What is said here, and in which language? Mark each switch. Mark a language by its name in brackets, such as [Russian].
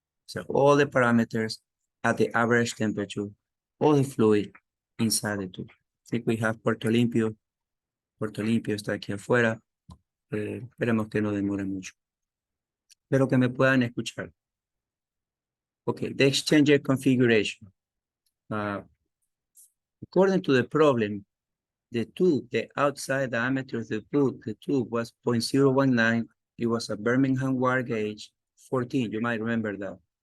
[English] So all the parameters at the average temperature of the fluid inside the tube. I think we have Puerto Limpio. [Spanish] Puerto Limpio está aquí afuera. Esperemos que no demore mucho. Espero que me puedan escuchar. [English] Okay, the exchanger configuration. According to the problem, the outside diameter of the tube was 0.019. It was a Birmingham wire gauge 14. You might remember that.